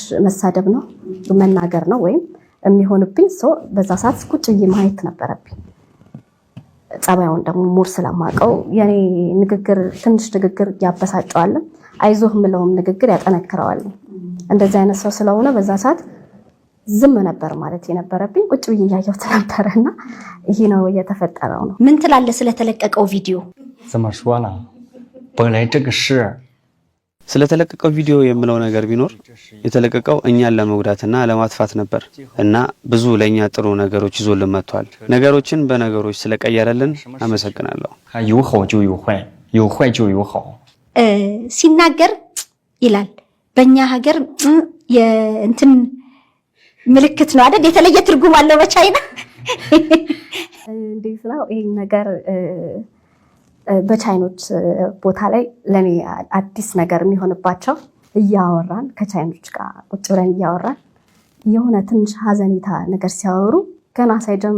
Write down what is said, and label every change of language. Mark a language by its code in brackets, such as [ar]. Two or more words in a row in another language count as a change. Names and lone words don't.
[am] መሳደብ ነው መናገር ነው ወይም የሚሆንብኝ ሰው በዛ ሰዓት ቁጭ ብዬ ማየት ነበረብኝ። ጸባዩን ደግሞ ሙር ስለማቀው የኔ ንግግር ትንሽ ንግግር ያበሳጨዋል፣ አይዞህ ምለውም ንግግር ያጠነክረዋል። እንደዚህ አይነት ሰው ስለሆነ በዛ ሰዓት ዝም ነበር ማለት የነበረብኝ። ቁጭ ብዬ ያየሁት ነበርና ይሄ ነው የተፈጠረው ነው። ምን ትላለህ ስለተለቀቀው ቪዲዮ? [zh] 怎么说呢？本来这个事 [am] ስለተለቀቀው ቪዲዮ የምለው ነገር ቢኖር የተለቀቀው እኛን ለመጉዳትና ለማጥፋት ነበር እና ብዙ ለኛ ጥሩ ነገሮች ይዞልን መጥቷል። ነገሮችን በነገሮች ስለቀየረልን አመሰግናለሁ። [zh] 有好就有坏，有坏就有好。 [am] ሲናገር ይላል በእኛ ሀገር የእንትን ምልክት ነው አይደል? የተለየ ትርጉም አለው በቻይና። እንዴት ነው ይሄ ነገር? በቻይኖች ቦታ ላይ ለኔ አዲስ ነገር የሚሆንባቸው እያወራን ከቻይኖች ጋር ቁጭ ብለን እያወራን የሆነ ትንሽ ሀዘኔታ ነገር ሲያወሩ ገና ሳይጀምሩ